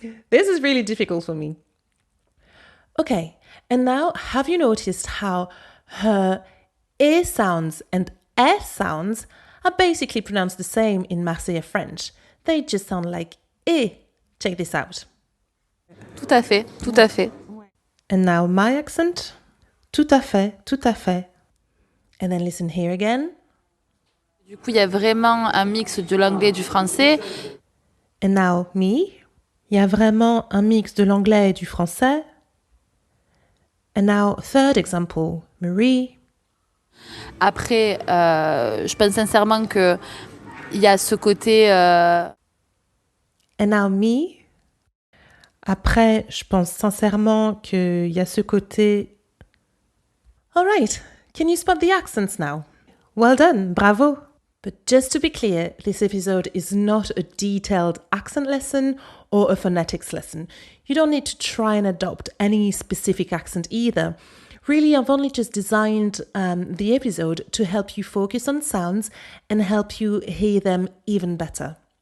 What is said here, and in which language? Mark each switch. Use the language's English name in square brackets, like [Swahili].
[English] This is really difficult for me. Okay, and now have you noticed how her E sounds and S sounds are basically pronounced the same in Marseillais French? They just sound like E. Check this out. [French] Tout à fait, tout à fait. [English] And now my accent. [French] Tout à fait, tout à fait. [English] And then listen here again. [French] Du coup, il y a vraiment un mix de l'anglais et du français. [English] And now me. [French] Il y a vraiment un mix de l'anglais et du français. [English] And now third example, Marie. [French] Après, je pense sincèrement que il y a ce côté. [English] And now me. [French] Après, je pense sincèrement qu'il y a ce côté. [English] All right, can you spot the accents now? Well done, bravo. But just to be clear, this episode is not a detailed accent lesson or a phonetics lesson. You don't need to try and adopt any specific accent either. Really, I've only just designed the episode to help you focus on sounds and help you hear them even better.